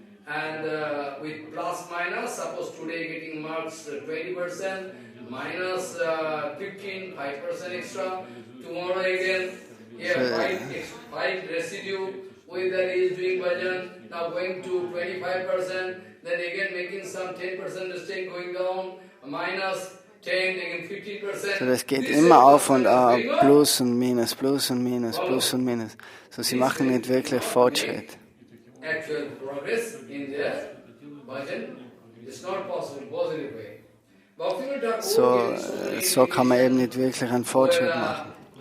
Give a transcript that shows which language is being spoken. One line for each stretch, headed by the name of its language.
English: And with plus minus, suppose today getting marks 20%, minus 5% extra, tomorrow again, yeah, 5 residue. With that he is doing bhajan, now going to 25%, then again making some 10% mistake, going down, minus 10, again 50%.
German: So, das geht immer auf und ab, Plus und Minus, Plus und Minus, Plus und Minus. So, sie machen nicht wirklich Fortschritt.
English: Actual progress in their bhajan is not possible, positive way.
German: So kann man eben nicht wirklich einen Fortschritt machen.